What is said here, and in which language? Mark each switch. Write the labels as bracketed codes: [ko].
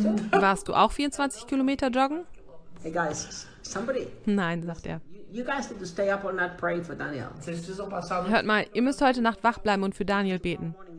[de] Warst du auch 24 Kilometer joggen? [en] Hey guys, somebody. [de] Nein, sagt er. [en] You guys need to stay up all night praying for Daniel. [de] Hört mal, ihr müsst heute Nacht wach bleiben und für Daniel beten.